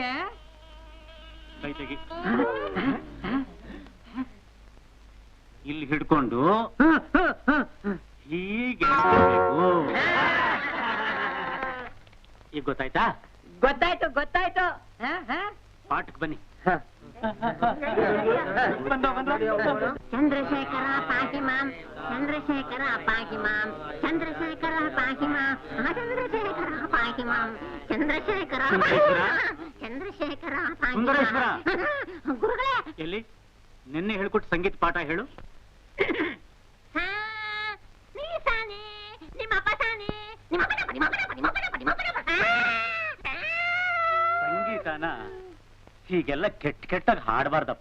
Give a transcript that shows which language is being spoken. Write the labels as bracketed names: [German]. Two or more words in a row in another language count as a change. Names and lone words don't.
[Kannada] ಕೈ ತೆಗಿ. ಇಲ್ಲಿ ಹಿಡ್ಕೊಂಡು ಹೀಗೆ ಈಗ ಗೊತ್ತಾಯ್ತಾ? ಗೊತ್ತಾಯ್ತು ಗೊತ್ತಾಯ್ತು. ಪಾಠಕ್ಕೆ ಬನ್ನಿ. [Sanskrit] ಚಂದ್ರಶೇಖರ ಪಾಹಿ ಮಾಂ, ಚಂದ್ರಶೇಖರ ಪಾಹಿ ಮಾಂ, ಚಂದ್ರಶೇಖರ ಪಾಹಿ ಮಾಂ, ಚಂದ್ರಶೇಖರ ಪಾಹಿ ಮಾಂ, ಚಂದ್ರಶೇಖರ ಚಂದ್ರಶೇಖರ ಸುಂದರೇಶ್ವರ, [Kannada] ಗುರುಗಳೇ. ಎಲ್ಲಿ ನಿನ್ನೆ ಹೇಳ್ಕೊಟ್ಟು ಸಂಗೀತ ಪಾಠ ಹೇಳು. ಸಂಗೀತನ ಹೀಗೆಲ್ಲ ಕೆಟ್ಟಾಗಿ ಹಾಡಬಾರ್ದಪ್ಪ.